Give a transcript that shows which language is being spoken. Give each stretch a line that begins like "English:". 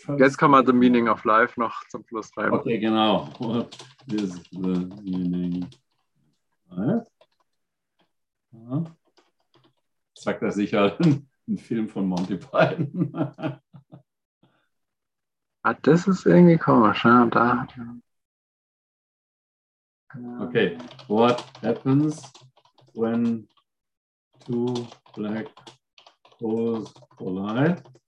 German: Jetzt kann man
English: the meaning of life
German: noch zum Schluss schreiben. Okay, genau.
English: What is the meaning of life?
German: Sagt er sicher ein Film von Monty Python. Ah, das ist irgendwie komisch. Ne? Da.
English: Okay. What happens when two black holes collide?